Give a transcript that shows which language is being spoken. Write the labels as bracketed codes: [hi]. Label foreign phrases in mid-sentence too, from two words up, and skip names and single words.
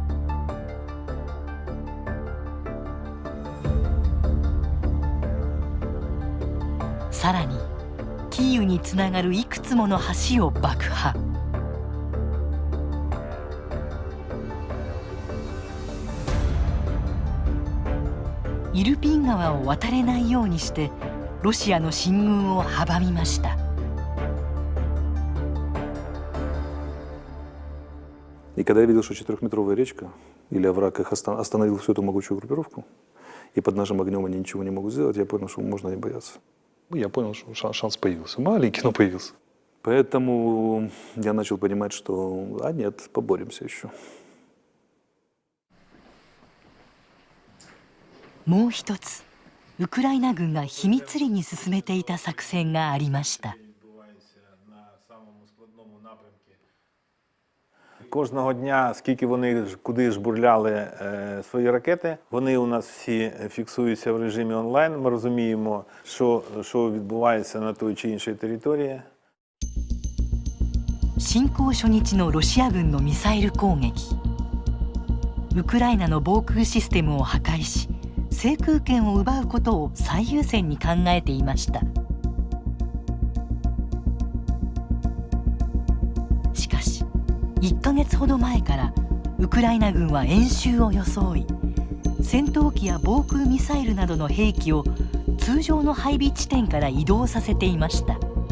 [ja] さらにキーウにつながるいくつもの橋を爆破。イルピン川を渡れないようにしてロシアの進軍を阻みました。 [ru] И когда я видел, что 4-метровая речка или овраг их остановил всю эту могучую группировку, и под нашим огнем они ничего не могут сделать, я понял, что можно не бояться. Я понял, что шанс появился. Маленький, но появился. Поэтому я начал понимать, что, нет, поборемся еще. [ja] もう一つウクライナ軍が秘密裏に進めていた作戦がありました。 [uk] Кожного дня, скільки вони куди жбурляли свої ракети, вони у нас всі фіксуються в режимі онлайн. Ми розуміємо, що відбувається на той чи іншій території. [ja] 侵攻初日のロシア軍のミサイル攻撃。ウクライナの防空システムを破壊し、制空権を奪うことを最優先に考えていました。しかし1ヶ月ほど前からウクライナ軍は演習を装い、戦闘機や防空ミサイルなどの兵器を通常の配備地点から移動させていました。